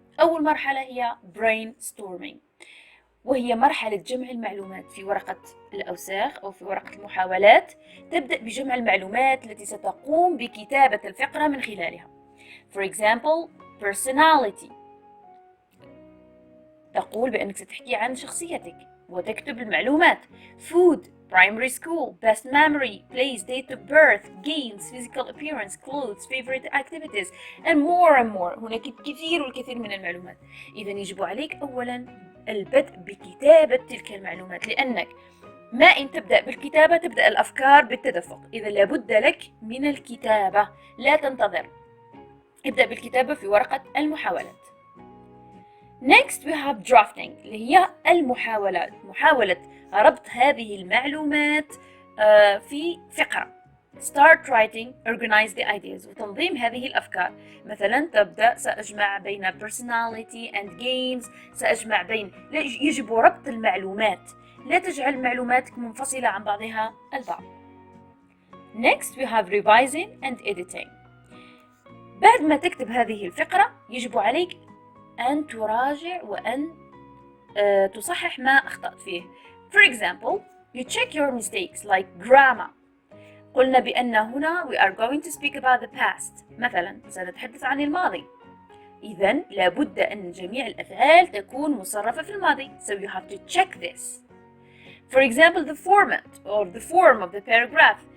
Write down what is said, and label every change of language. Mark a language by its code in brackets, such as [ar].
[ar] أول مرحلة هي brainstorming، وهي مرحلة جمع المعلومات في ورقة الأوساخ أو في ورقة المحاولات. تبدأ بجمع المعلومات التي ستقوم بكتابة الفقرة من خلالها. [en] For example, [ar] personality، تقول بأنك ستحكي عن شخصيتك وتكتب المعلومات. [en] Food, primary school, best memory, place, date of birth, games, physical appearance, clothes, favorite activities, and more. [ar] هناك الكثير من المعلومات. إذا يجب عليك أولا البدء بكتابة تلك المعلومات، لأنك ما إن تبدأ بالكتابة تبدأ الأفكار بالتدفق. إذا لابد لك من الكتابة، لا تنتظر، ابدأ بالكتابة في ورقة المحاولات. [en] Next we have drafting، [ar] اللي هي المحاولات، محاولة ربط هذه المعلومات في فقرة. [en] Start writing, organize the ideas، [ar] وتنظيم هذه الأفكار. مثلا تبدأ سأجمع بين [en] personality and games، [ar] سأجمع بين، يجب ربط المعلومات، لا تجعل معلوماتك منفصلة عن بعضها البعض. [en] Next we have revising and editing. [ar] بعد ما تكتب هذه الفقرة يجب عليك أن تراجع وأن تصحح ما أخطأت فيه. [en] For example, you check your mistakes like grammar. [ar] قلنا بأن هنا [en] we are going to speak about the past. [ar] مثلا سنتحدث عن الماضي، إذن لابد أن جميع الأفعال تكون مصرفة في الماضي. [en] So you have to check this. For example, the format or the form of the paragraph.